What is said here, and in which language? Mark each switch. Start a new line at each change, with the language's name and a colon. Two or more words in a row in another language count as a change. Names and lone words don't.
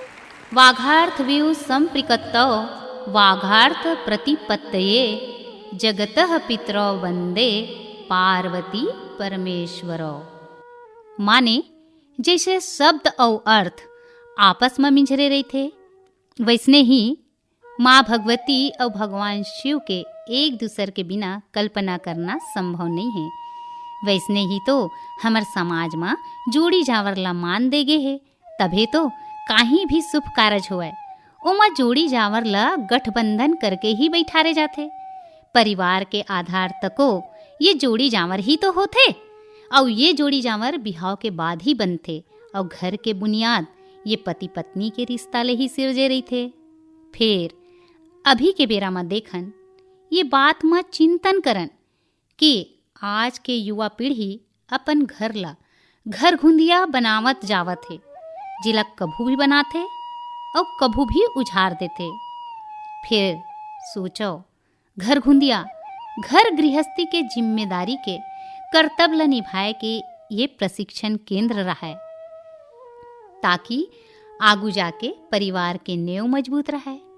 Sanskrit: वाघार्थ व्यू संप्रिकतौ वाघार्थ प्रतिपत्तये जगतः पितरौ वंदे पार्वती परमेश्वरौ।
Chhattisgarhi: माने जैसे शब्द और अर्थ आपस में मिंझरे रही थे, वैसने ही माँ भगवती और भगवान शिव के एक दूसरे के बिना कल्पना करना संभव नहीं है। वैसने ही तो हमार समाज में जोड़ी जावर ला मान दे गे है, तभे तो कहीं भी शुभ कारज होए ओमा जोड़ी जावर ला गठबंधन करके ही बैठारे जाते। परिवार के आधार तको ये जोड़ी जावर ही तो होते और ये जोड़ी जावर बिहाव के बाद ही बनते और घर के बुनियाद ये पति पत्नी के रिश्ता ले ही सिरजे रही थे। फिर अभी के बेरा में देखन ये बात में चिंतन करन कि आज के युवा पीढ़ी अपन घर ला घर घुंदिया बनावत जावत है, जिला कभू भी बनाते और कभू भी उजाड़ देते। फिर सोचो घर घुंदिया घर गृहस्थी के जिम्मेदारी के कर्तव्य ला निभाए के ये प्रशिक्षण केंद्र रहा है, ताकि आगू जाके परिवार के नेव मजबूत रहे।